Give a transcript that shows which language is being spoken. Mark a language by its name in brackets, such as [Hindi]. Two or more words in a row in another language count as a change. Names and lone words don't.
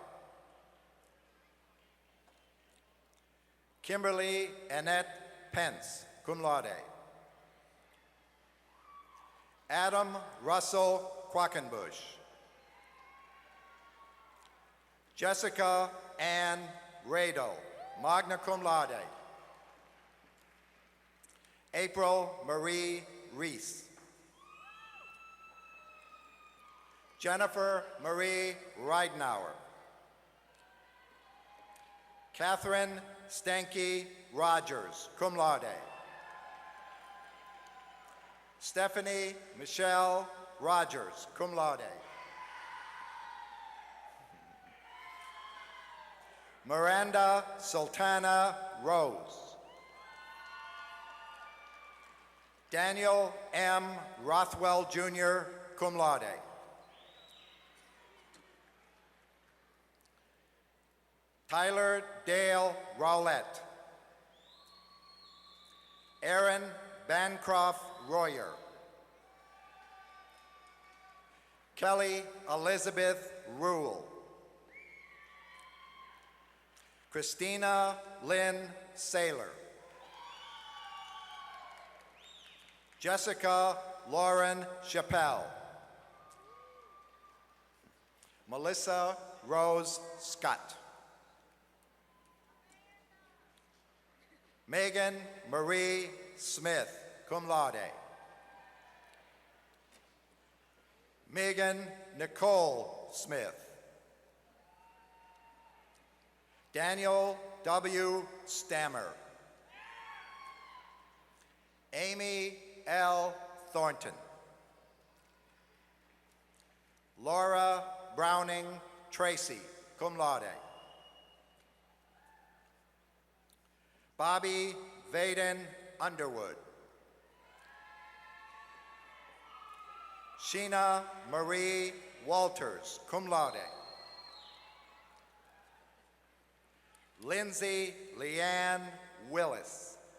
[English] Kimberly Annette Pence, [Latin] cum laude. [English] Adam Russell Quackenbush. Jessica Ann Rado, [Latin] magna cum laude. [English] April Marie Reese. Jennifer Marie Reidenauer. Catherine Stanky Rogers, [Latin] cum laude. [English] Stephanie Michelle Rogers, [Latin] cum laude. [English] Miranda Sultana Rose. Daniel M. Rothwell Jr., [Latin] cum laude. [English] Tyler Dale Rowlett. Aaron Bancroft Royer. Kelly Elizabeth Rule. Christina Lynn Saylor. Jessica Lauren Chappelle. Melissa Rose Scott. Megan Marie Smith, [Latin] cum laude. [English] Megan Nicole Smith. Daniel W. Stammer. Amy L. Thornton. Laura Browning Tracy, [Latin] cum laude. [English] Bobby Vaden Underwood. Sheena Marie Walters, [Latin] cum laude. [English] Lindsay Leanne Willis.